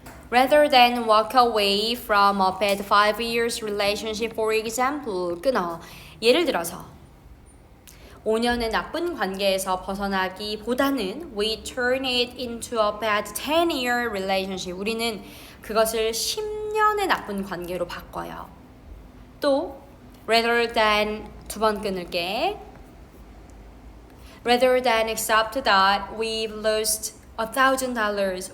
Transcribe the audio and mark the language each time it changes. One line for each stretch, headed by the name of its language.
English: Rather than walk away from a bad 5 years relationship, for example,
Korean: 끊어. 예를 들어서 5년의 나쁜 관계에서 벗어나기보다는
English: we turn it into a bad 10-year relationship.
Korean: 우리는 그것을 10년의 나쁜 관계로 바꿔요. 또 rather than 두 번 끊을게.
English: Rather than accept that we've lost $1,000.